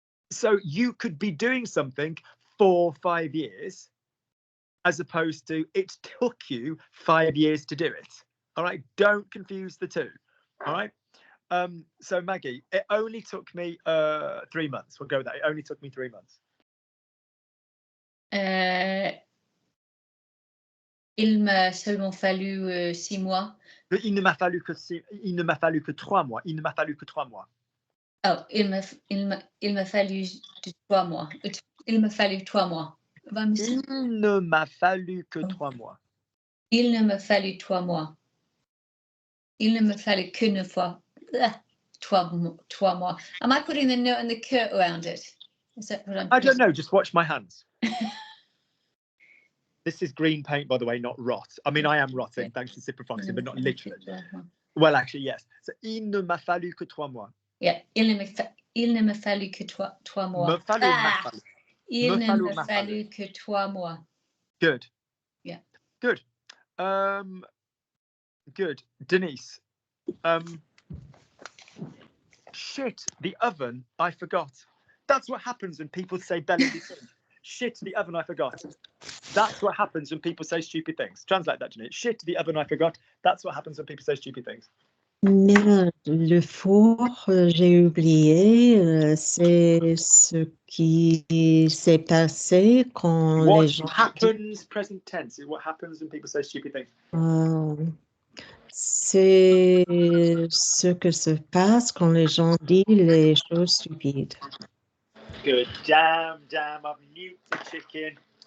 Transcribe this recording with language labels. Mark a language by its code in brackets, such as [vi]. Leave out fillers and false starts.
[en] So you could be doing something for 5 years, as opposed to it took you 5 years to do it. All right, don't confuse the two. All right. So Maggie, it only took me 3 months. We'll go with that. It only took me 3 months. [fr] Il m'a seulement fallu 6 mois. Il ne m'a fallu que 3 mois. Il ne m'a fallu que 3 mois. Oh, il m'a fallu 3 mois. Il m'a fallu 3 mois. Il ne m'a fallu que 3 mois. Il ne m'a fallu 3 mois. Il ne me fallait qu'une fois. 3 mois. [en] Am I putting the note and the que around it? Is that what I'm I don't know. Just watch my hands. This is green paint, by the way, not rot. I mean, I am rotting, thanks to ciprofloxacin, but not literally. Well, actually, yes. [fr] So, il ne m'a fallu que 3 mois. Yeah, il ne me fallu que 3 mois. Me fallu, m'a fallu. Il ne me fallu que 3 mois. [en] Good. Yeah. Good. Good. Denise. Shit, the oven, I forgot. That's what happens when people say belly. Shit, the oven, I forgot. That's what happens when people say stupid things. Translate that, Denise. Shit, the oven, I forgot. That's what happens when people say stupid things. [fr] Merde, le four, j'ai oublié. C'est ce qui s'est passé quand [en] What [fr] les gens... [en] happens, present tense, is what happens when people say stupid things. [fr] C'est ce que se passe quand les gens disent les choses stupides. [en] Good. Damn, I've nuked the chicken.